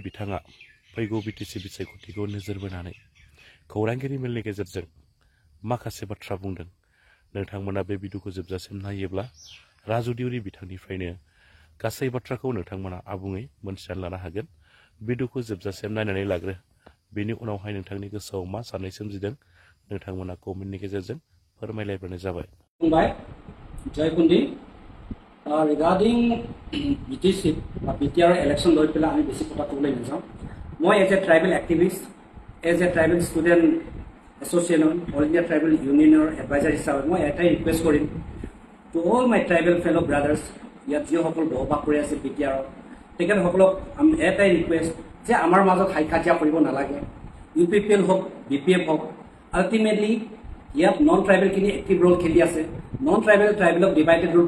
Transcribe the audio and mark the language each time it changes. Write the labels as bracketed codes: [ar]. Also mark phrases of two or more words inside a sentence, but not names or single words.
[brx] बिथाङा फैगौ बिटिसि बिसायख'थिखौ नोजोर बोनानै खौरांगिरि मेलनि गेजेरजों माखासे बाथ्रा बुंदों नोंथांमोना बे भिडिअखौ जोबजासिम नायोब्ला राजु दिउरि बिथांनिफ्रायनो गासै बाथ्राखौ नोंथांमोना आबुङै मोनथिनानै लानो हागोन भिडिअखौ जोबजासिम नायनानै लाग्रो बेनि उनावहाय नोंथांनि गोसोआव मा साननाय सोमजिदों नोंथांमोना कमेन्टनि गेजेरजों फोरमायलायबानो जाबाय [as] जयकुंडी [en] regarding BTC BTR election [as] লৈ পেলাই আমি বেছি কথা ক'বলৈ নাযাওঁ মই [en] as a tribal activist as a tribal student association All India Tribal Union [as] এডভাইজাৰ হিচাপে মই এটাই ৰিকুৱেষ্ট কৰিম [en] to all my tribal fellow brothers [as] ইয়াত যিসকল বসবাস কৰি আছে BTR তেখেতসকলক এটাই ৰিকুৱেষ্ট যে আমাৰ মাজত হাই কাজিয়া কৰিব নালাগে UPPL হওক BPF হওক আল্টিমেটলি ইয়াত [en] non tribal active role [as] খেলি আছে [en] non tribal divided role